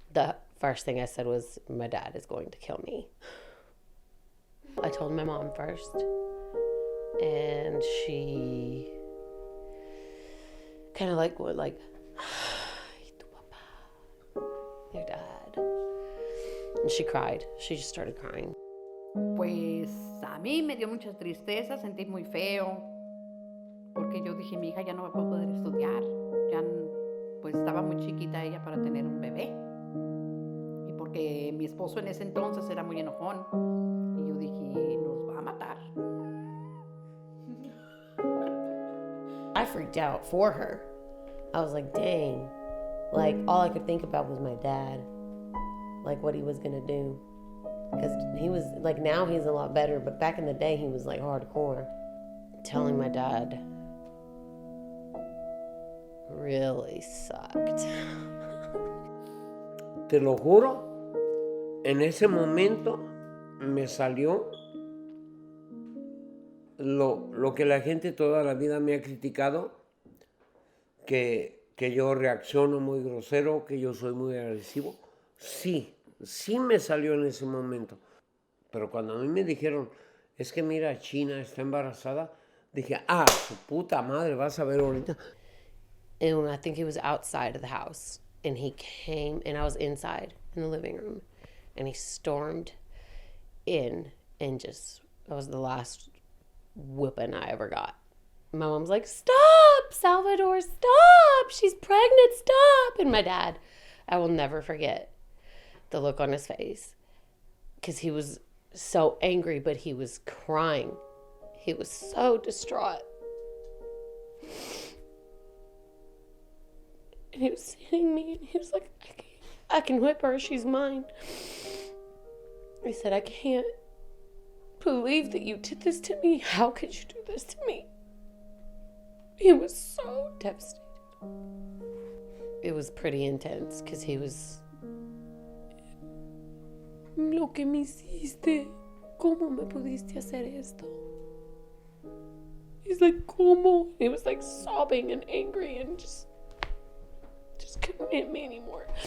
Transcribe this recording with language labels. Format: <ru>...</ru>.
<en>The first thing I said was, my dad is going to kill me. I told my mom first, and she kind of like went like, your dad. And she cried. She just started crying.</en> <es>Pues a mí me dio mucha tristeza, sentí muy feo, porque yo dije, mi hija ya no va a poder estudiar, ya pues estaba muy chiquita ella para tener un bebé. Y porque mi esposo en ese entonces era muy enojón, y yo dije, nos va a matar.</es> <en>I freaked out for her. I was like, dang. Like, all I could think about was my dad. Like, what he was gonna do. Because he was, like, now he's a lot better, but back in the day, he was, like, hardcore. Telling my dad really sucked.</en> <es>Te lo juro, en ese momento me salió lo que la gente toda la vida me ha criticado, que yo reacciono muy grosero, que yo soy muy agresivo. Sí me salió en ese momento. Pero cuando a mí me dijeron, es que mira, China está embarazada, dije, su puta madre, vas a ver ahorita.</es> <en>And I think he was outside of the house. And he came, and I was inside in the living room. And he stormed in and just, that was the last whipping I ever got. My mom's like, stop, Salvador, stop. She's pregnant, stop. And my dad, I will never forget the look on his face. Because he was so angry, but he was crying. He was so distraught. And he was hitting me, and he was like, I can whip her, she's mine. He said, I can't believe that you did this to me. How could you do this to me? He was so devastated. It was pretty intense, because he was,</en> <es>lo que me hiciste, ¿cómo me pudiste hacer esto?</es> <en>He's like,</en> <es>¿cómo?</es> <en>He was like sobbing and angry and just couldn't hit me anymore.</en>